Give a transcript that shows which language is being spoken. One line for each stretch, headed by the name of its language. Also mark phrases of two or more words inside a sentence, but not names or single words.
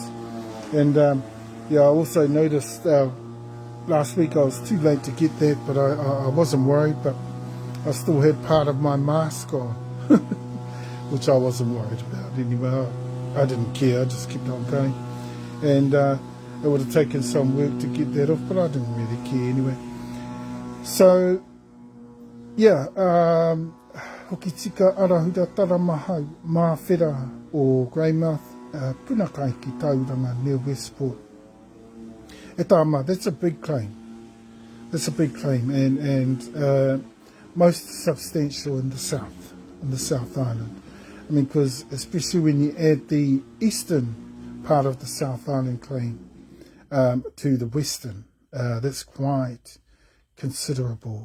English: And I also noticed last week I was too late to get that, but I wasn't worried, but I still had part of my mask on, which I wasn't worried about anyway. I didn't care, I just kept on going. And it would have taken some work to get that off, but I didn't really care anyway. So, Hokitika Arahura Taramahau, Mawhera o Greymouth, Punakai ki Tauranga near Westport.
Māori: E tāma,
English: that's a big claim. That's a big claim, and most substantial in the South Island. I mean, because especially when you add the eastern part of the South Island claim to the western, that's quite considerable.